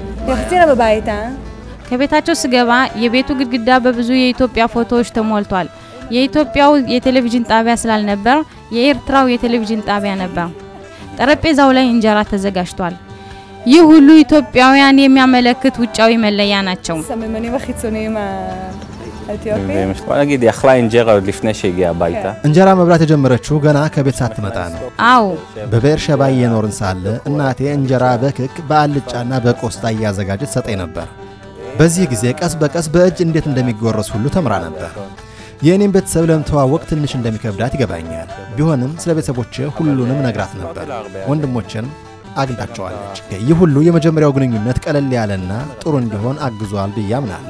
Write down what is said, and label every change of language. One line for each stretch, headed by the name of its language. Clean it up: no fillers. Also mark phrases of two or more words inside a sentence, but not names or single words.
Amharic: ከቤታቸው ስገባ የቤቱ ግድግዳ በብዙ የኢትዮጵያ ፎቶዎች ተሞልቷል። የኢትዮጵያው የቴሌቪዥን ጣቢያ ስላልነበር የኤርትራው የቴሌቪዥን ጣቢያ ነበር። ጠረጴዛው ላይ እንጀራ ተዘጋጅቷል። ይህ ሁሉ ኢትዮጵያውያን የሚያመለክት ውጫዊ መለያ ናቸው።
Hebrew: נגיד, היא אכלה אינג'רה עוד לפני שהגיעה הביתה.
Amharic: እንጀራ መብላት የጀመረችው ገና ከቤት ሳትመጣ ነው። አዎ በቤር ሸባ እየኖርን ሳለ እናቴ እንጀራ በክክ በአልጫና በቆስጣ እያዘጋጀች ሰጠኝ ነበር። በዚህ ጊዜ ቀስ በቀስ በእጅ እንዴት እንደሚጎረስ ሁሉ ተምራ ነበር። የኔም ቤተሰብ ለምተዋወቅ ትንሽ እንደሚከብዳት ይገባኛል። ቢሆንም ስለ ቤተሰቦቼ ሁሉንም ነግራት ነበር። ወንድሞቼን አግኝታቸዋለች። ይህ ሁሉ የመጀመሪያው ግንኙነት ቀለል ያለና ጥሩ እንዲሆን አግዟል ብዬ አምናለሁ።